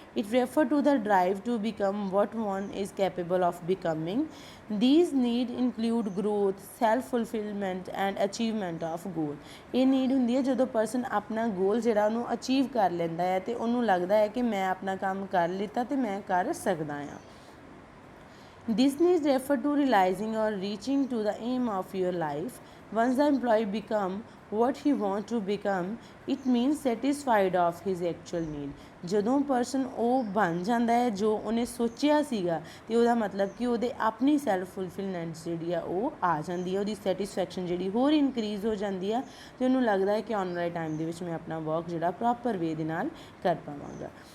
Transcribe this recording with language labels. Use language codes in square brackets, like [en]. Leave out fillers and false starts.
[en] It refers to the drive to become what one is capable of becoming. These needs include growth, self-fulfillment and achievement of goal. [pa] ਇਹ need ਹੁੰਦੀ ਹੈ ਜਦੋਂ person ਆਪਣਾ ਗੋਲ ਜਿਹੜਾ ਉਹਨੂੰ achieve ਕਰ ਲੈਂਦਾ ਹੈ ਅਤੇ ਉਹਨੂੰ ਲੱਗਦਾ ਹੈ ਕਿ ਮੈਂ ਆਪਣਾ ਕੰਮ ਕਰ ਲਿੱਤਾ ਅਤੇ ਮੈਂ ਕਰ ਸਕਦਾ ਹਾਂ। [en] This needs refer to realizing or reaching to the aim of your life. Once the employee become what he wants to become, it means satisfied of his actual need. [pa] ਜਦੋਂ ਪਰਸਨ ਉਹ ਬਣ ਜਾਂਦਾ ਹੈ ਜੋ ਉਹਨੇ ਸੋਚਿਆ ਸੀਗਾ ਅਤੇ ਉਹਦਾ ਮਤਲਬ ਕਿ ਉਹਦੇ ਆਪਣੀ [en] self fulfilment [pa] ਜਿਹੜੀ ਆ ਉਹ ਆ ਜਾਂਦੀ ਹੈ, ਉਹਦੀ ਸੈਟਿਸਫੈਕਸ਼ਨ ਜਿਹੜੀ ਹੋਰ ਇਨਕਰੀਜ਼ ਹੋ ਜਾਂਦੀ ਆ ਅਤੇ ਉਹਨੂੰ ਲੱਗਦਾ ਹੈ ਕਿ ਆਉਣ ਵਾਲੇ ਟਾਈਮ ਦੇ ਵਿੱਚ ਮੈਂ ਆਪਣਾ ਵਰਕ ਜਿਹੜਾ [en] proper way [pa] ਦੇ ਨਾਲ ਕਰ ਪਾਵਾਂਗਾ।